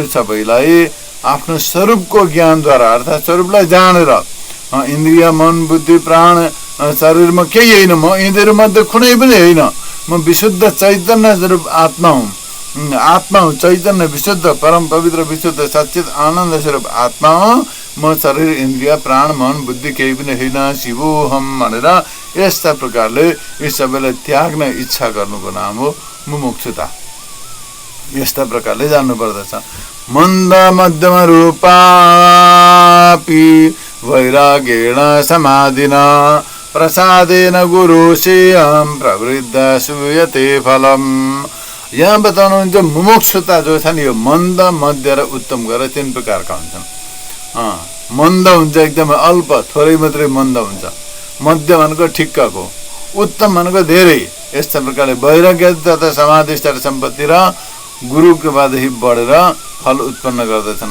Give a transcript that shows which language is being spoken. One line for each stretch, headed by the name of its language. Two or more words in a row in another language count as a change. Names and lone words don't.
Nepali: सबैलाई आफ्नो स्वरूपको ज्ञानद्वारा अर्थात् स्वरूपलाई जानेर इन्द्रिय मन बुद्धि प्राण शरीरमा केही होइन, म यिनीहरू मध्ये कुनै पनि होइन, म विशुद्ध चैतन्य स्वरूप आत्मा हुँ, आत्मा हुँ, चैतन्य विशुद्ध परम पवित्र विशुद्ध सच्चित आनन्द स्वरूप आत्मा हो, म शरीर इन्द्रिय प्राण मन बुद्धि केही पनि होइन, शिवोहम भनेर यस्ता प्रकारले यी सबैलाई त्याग्ने इच्छा गर्नुको नाम हो मुमुक्षुता। यस्ता प्रकारले जान्नु पर्दछ।
Sanskrit: मन्द मध्यम रूपापि वैराग्येण समाधिना प्रसादेन गुरुसेयं प्रवृद्ध सूयते फलम।
Nepali: यहाँ बताउनुहुन्छ मुमुक्षुता जो छ नि यो मन्द मध्य र उत्तम गरेर तीन प्रकारका हुन्छन्। मन्द हुन्छ एकदमै अल्प थोरै मात्रै मन्द हुन्छ, मध्य भनेको ठिक्कको, उत्तम भनेको धेरै। यस्ता प्रकारले वैराग्य तथा समाधि सम्पत्ति र गुरु कृपादेखि बढेर फल उत्पन्न गर्दछन्।